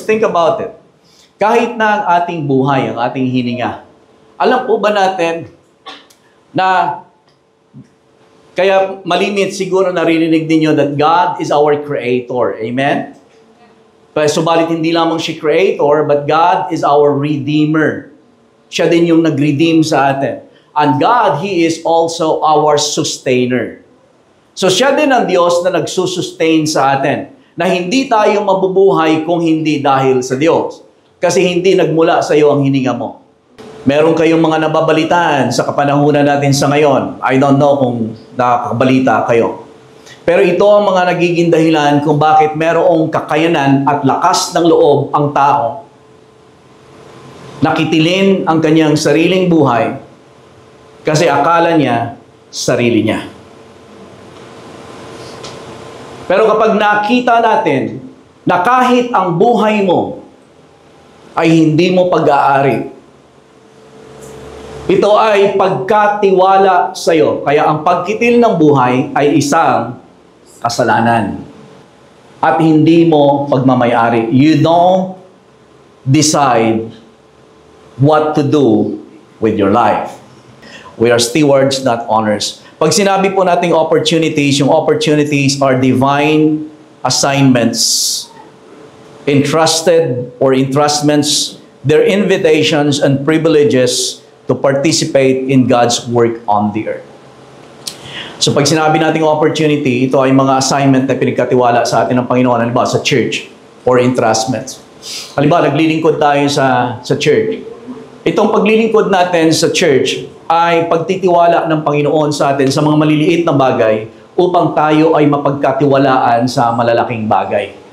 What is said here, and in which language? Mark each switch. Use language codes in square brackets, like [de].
[en] Think about it. [tl] Kahit na ang ating buhay, ang ating hininga, alam po ba natin na kaya malimit siguro naririnig ninyo [en] that God is our Creator. [tl] Amen? Subalit hindi lamang siya Creator, [en] but God is our Redeemer. [tl] Siya din yung nag-redeem sa atin. [en] And God, He is also our Sustainer. [tl] So siya din ang Diyos na nagsusustain sa atin, na hindi tayo mabubuhay kung hindi dahil sa Diyos. Kasi hindi nagmula sa iyo ang hininga mo. Meron kayong mga nababalitaan sa kapanahunan natin sa ngayon. [en] I don't know [tl] kung nakakabalita kayo. Pero ito ang mga nagiging dahilan kung bakit merong kakayanan at lakas ng loob ang tao. Nakitilin ang kanyang sariling buhay kasi akala niya sarili niya. Pero kapag nakita natin na kahit ang buhay mo ay hindi mo pag-aari, ito ay pagkatiwala sa iyo. Kaya ang pagkitil ng buhay ay isang kasalanan. At hindi mo pagmamayari. [en] You don't decide what to do with your life. We are stewards, not owners. [tl] Pag sinabi po nating opportunities, yung [en] opportunities are divine assignments, entrusted or entrustments, they're invitations and privileges to participate in God's work on the earth. [tl] So pag sinabi nating opportunity, ito ay mga assignment na pinagkatiwala sa atin ng Panginoon, halimbawa sa church or entrustments. Halimbawa, naglilingkod tayo sa church. Itong paglilingkod natin sa church ay pagtitiwala ng Panginoon sa atin sa mga maliliit na bagay upang tayo ay mapagkatiwalaan sa malalaking bagay.